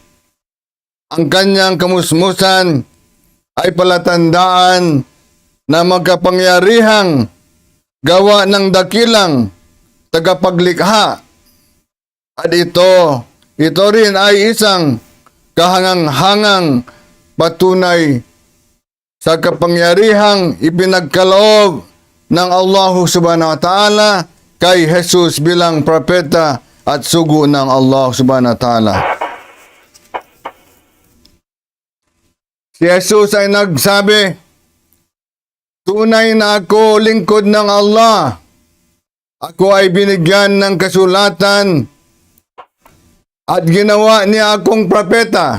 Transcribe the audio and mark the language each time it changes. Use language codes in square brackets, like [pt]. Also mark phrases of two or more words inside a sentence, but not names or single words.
[tl] Ang kanyang kamusmusan ay palatandaan na makapangyarihang gawa ng dakilang tagapaglikha. At ito rin ay isang kahangang-hangang patunay sa kapangyarihang ipinagkaloob ng [ar] الله سبحانه وتعالى [tl] kay Jesus bilang propeta at sugo ng [ar] الله سبحانه وتعالى. [tl] Si Jesus ay nagsabi, tunay na ako lingkod ng Allah. Ako ay binigyan ng kasulatan at ginawa niya akong propeta.